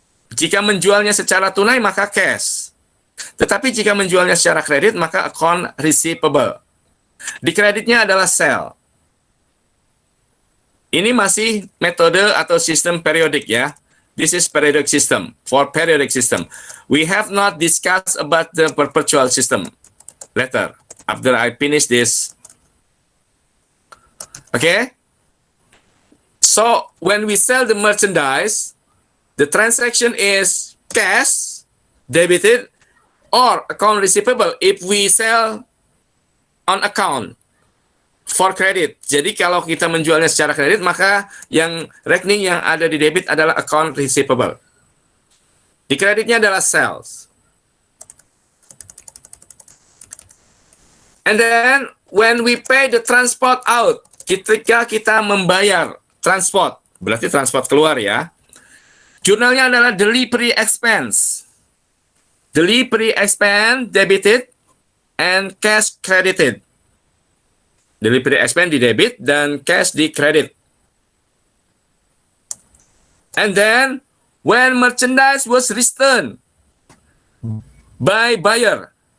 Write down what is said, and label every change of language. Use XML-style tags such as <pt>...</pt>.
<id>Jika menjualnya secara tunai maka cash. Tetapi jika menjualnya secara kredit maka account receivable. Di kreditnya adalah sell. Ini masih metode atau sistem periodik ya.</id> <en>This is periodic system. For periodic system, we have not discussed about the perpetual system. Later, after I finish this. Okay? So, when we sell the merchandise, the transaction is cash, debited, or account receivable if we sell on account for credit.</en> <id>Jadi kalau kita menjualnya secara kredit, maka yang rekening yang ada di debit adalah account receivable. Di kreditnya adalah sales.</id> <en>And then when we pay the transport out,</en> <id>ketika kita membayar transport, berarti transport keluar ya. Jurnalnya adalah delivery expense.</id> <en>Delivery expense debited and cash credited.</en> <id>Delivery expense di debit dan cash di credit.</id> <en>And then when merchandise was returned by buyer.</en>